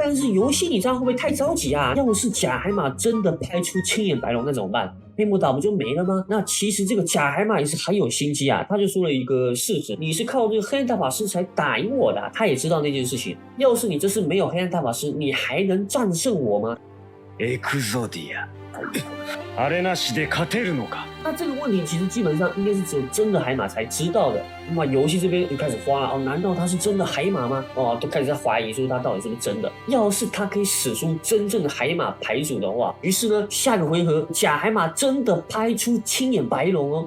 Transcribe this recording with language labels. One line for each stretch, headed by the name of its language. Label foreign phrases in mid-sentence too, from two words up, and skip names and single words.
Chinese: 但是游戏你这样会不会太着急啊？要是假海马真的拍出青眼白龙，那怎么办？黑魔岛不就没了吗？那其实这个假海马也是很有心机啊，他就说了一个事实：你是靠这个黑暗大法师才打赢我的啊。他也知道那件事情，要是你这次没有黑暗大法师，你还能战胜我吗？
Japanese: エクゾディア。あれなしで勝てるのか？
Chinese: 那这个问题其实基本上应该是只有真的海马才知道的。那么游戏这边就开始慌了哦，难道他是真的海马吗？哦，都开始在怀疑说他到底是不是真的。要是他可以使出真正的海马牌组的话，于是呢，下个回合假海马真的拍出青眼白龙哦。